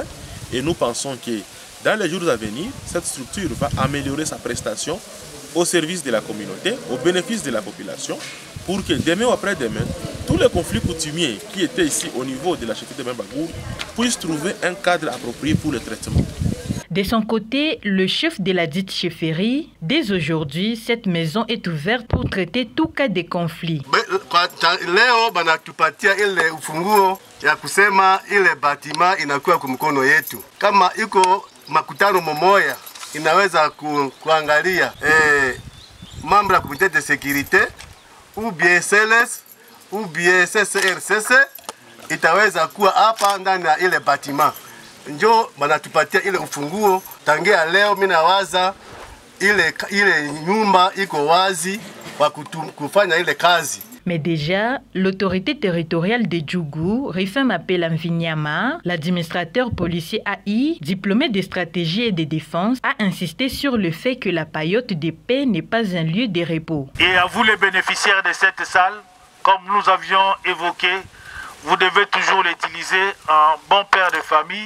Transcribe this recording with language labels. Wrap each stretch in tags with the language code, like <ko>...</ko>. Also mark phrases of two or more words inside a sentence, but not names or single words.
<fr>Et nous pensons que dans les jours à venir, cette structure va améliorer sa prestation au service de la communauté, au bénéfice de la population, pour que demain ou après-demain, tous les conflits coutumiers qui étaient ici au niveau de la chefferie de Bagourou puissent trouver un cadre approprié pour le traitement. De son côté, le chef de la dite chefferie, dès aujourd'hui, cette maison est ouverte pour traiter tout cas de conflit.</fr> <sw>Leo banatupatia ile ufunguo ya kusema ile batima inakuwa kumkono yetu. Kama iko makutano momoya inaweza kuangalia mambo ya</sw> <fr>comité de sécurité ou bien CLS ou bien CCRCC</fr> <sw>itaweza kuwa hapa ndani ya ile batima. Njo banatupatia ile ufunguo. Tangia leo mimi nawaza ile nyumba iko wazi kwa kufanya ile kazi.</sw> <fr>Mais déjà, l'autorité territoriale de Djougou, Rifem appelle Mvinyama, l'administrateur policier AI, diplômé de stratégie et de défense, a insisté sur le fait que la paillote de paix n'est pas un lieu de repos. Et à vous les bénéficiaires de cette salle, comme nous avions évoqué, vous devez toujours l'utiliser en bon père de famille.</fr>